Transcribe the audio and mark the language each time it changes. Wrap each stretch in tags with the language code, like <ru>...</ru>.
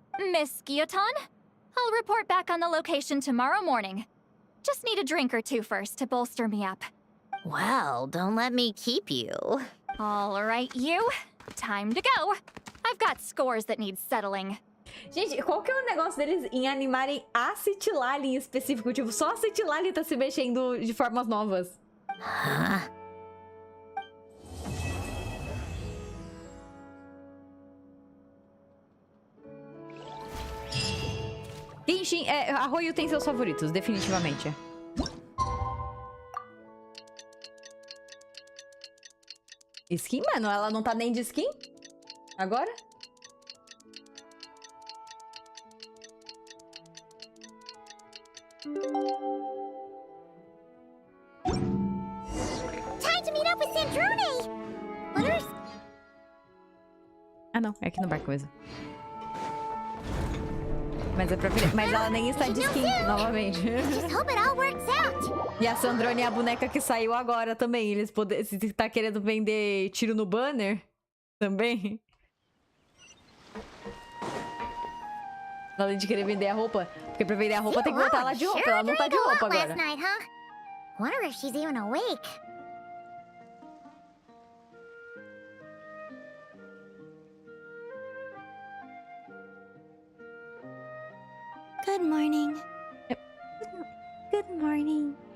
<en>Miss Guillotin, I'll report back on the location tomorrow morning. Just need a drink or two first to bolster me up. Well, don't let me keep you. All right, you. Time to go. I've got scores that need settling.</en> <pt>Gente, qual que é o negócio deles em animarem a Citlali em específico? Tipo, só a Citlali tá se mexendo de formas novas. Genshin, Arroio tem seus favoritos, definitivamente. Skin, mano? Ela não tá nem de skin? Agora?</pt> <en>Time to meet up with Sandrone! Orders?</en> <pt>Ah, não. É aqui no barco mesmo. Mas é pra ver. Mas ela nem está de skin, novamente.</pt> <en>Just hope it all works out.</en> <pt>E a Sandrone é a boneca que saiu agora também. Eles se tá querendo vender tiro no banner, também. Além de querer vender a roupa. Porque pra vender a roupa tem que botar ela de roupa. Ela não tá de roupa agora.</pt> <en>Last night, huh? Wonder if she's even awake. Good morning. Good morning.</en>